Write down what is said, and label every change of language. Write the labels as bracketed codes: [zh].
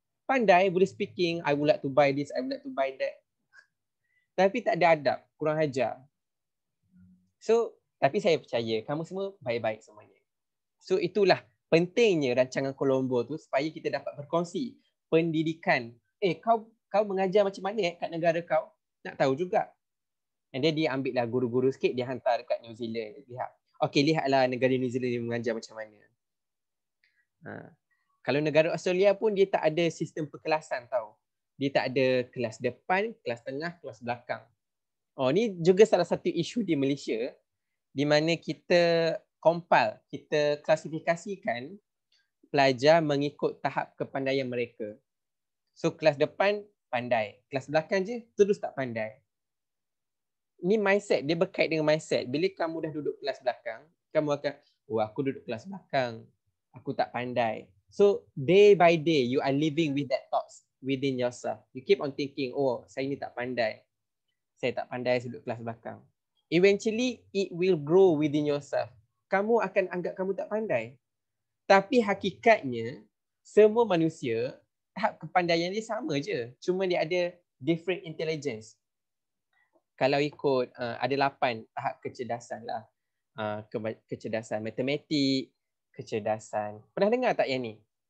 [ms] Pandai, boleh [en] speaking, I would like to buy this, I would like to buy that. [ms] Tapi tak ada adab, kurang ajar. So, tapi saya percaya kamu semua baik-baik semuanya. So itulah pentingnya rancangan Colombo tu supaya kita dapat berkongsi pendidikan. Kau mengajar macam mana kat negara kau? Nak tahu juga. [en] And then [ms] dia ambil lah guru-guru sikit, dia hantar dekat New Zealand. Lihatlah negara New Zealand dia mengajar macam mana. Kalau negara Australia pun dia tak ada sistem perkelasan tau. Dia tak ada kelas depan, kelas tengah, kelas belakang. Ni juga salah satu isu di Malaysia di mana kita compile, kita klasifikasikan pelajar mengikut tahap kepandaian mereka. So kelas depan pandai, kelas belakang je terus tak pandai. Ni mindset, dia berkait dengan mindset. Bila kamu dah duduk kelas belakang, kamu akan, aku duduk kelas belakang, aku tak pandai. [en] So day by day you are living with that thoughts within yourself. You keep on thinking, [ms] saya ni tak pandai. Saya tak pandai, saya duduk kelas belakang. [en] Eventually it will grow within yourself. [ms] Kamu akan anggap kamu tak pandai. Tapi hakikatnya semua manusia tahap kepandaian dia sama je. Cuma dia ada [en] different intelligence. [ms] Kalau ikut ada 8 tahap kecerdasan lah. Kecerdasan matematik, kecerdasan. Pernah dengar tak yang ni?